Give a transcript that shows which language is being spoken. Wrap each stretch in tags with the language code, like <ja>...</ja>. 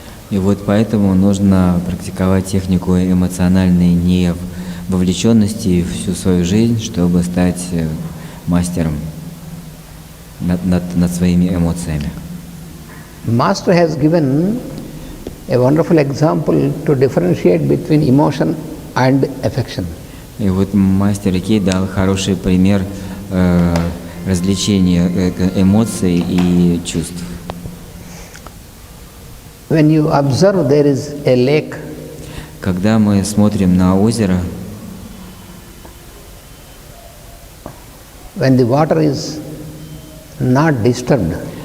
<ru>И вот поэтому нужно практиковать технику эмоциональной невовлеченности всю свою жизнь, чтобы стать мастером над своими эмоциями.</ru> <en>Master has given a wonderful example to differentiate between emotion and affection.</en> <ru>И вот мастер Икей дал хороший пример развлечения эмоций и чувств.</ru> <en>When you observe there is a lake,</en> <ru>Когда мы смотрим на озеро,</ru> <en>when the water is not disturbed,</en>